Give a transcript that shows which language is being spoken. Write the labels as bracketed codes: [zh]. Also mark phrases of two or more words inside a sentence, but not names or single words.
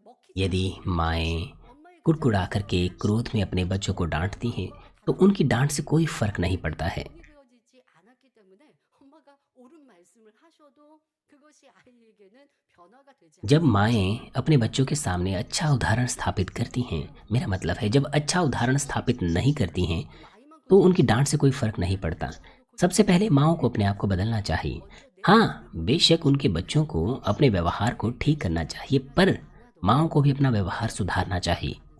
[ko] 먹히지 [hi] यदि [ko] 않아요. [hi] माएँ [ko] 엄마의 그 [hi] कुड़कुड़ा करके क्रोध में अपने बच्चों को डांटती हैं तो उनकी डांट से कोई फर्क नहीं पड़ता है। [ko] 정리되어지지 않았기 때문에 엄마가 옳은 말씀을 하셔도 그것이 아이에게는 변화가 [hi] जब माएँ अपने बच्चों के सामने अच्छा उदाहरण स्थापित करती हैं, मेरा मतलब है जब अच्छा उदाहरण स्थापित नहीं करती हैं, तो उनकी डाँट से कोई फ़र्क नहीं पड़ता। सबसे पहले माँओं को अपने आप को बदलना चाहिए। हाँ, बेशक उनके बच्चों को अपने व्यवहार को ठीक करना चाहिए, पर माँओं को भी अपना व्यवहार सुधारना चाहिए।